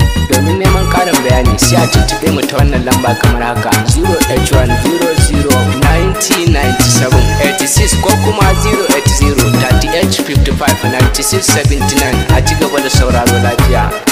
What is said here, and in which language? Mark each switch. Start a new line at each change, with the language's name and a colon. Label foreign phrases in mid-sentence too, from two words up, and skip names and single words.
Hausa: Domin neman ƙarin bayani, sai a tuntuɓe mu ta wannan lamba kamar haka:
English: zero eight one zero zero ninety ninety seven eighty six
Hausa: ko kuma
English: zero eight zero thirty eight fifty five ninety six seventy nine.
Hausa: A ci gaba da sauraro lafiya.